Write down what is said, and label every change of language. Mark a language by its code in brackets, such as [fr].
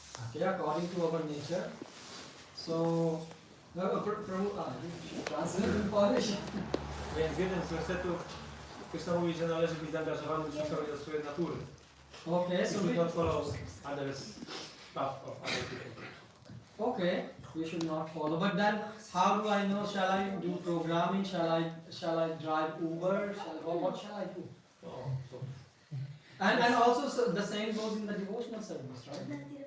[en] Okay, according to our nature. So, Prabhu, translate in Polish. [pl] Więc w jednym z wersetów Krishna mówi, że należy być zaangażowanym w stosunku do swojej natury. [en] Okay, So so we don't follow others' path of other people. okay, we should not follow. But then, how do I know? Shall I do programming? Shall I drive Uber? What shall I do? And also so the same goes in the devotional service, right?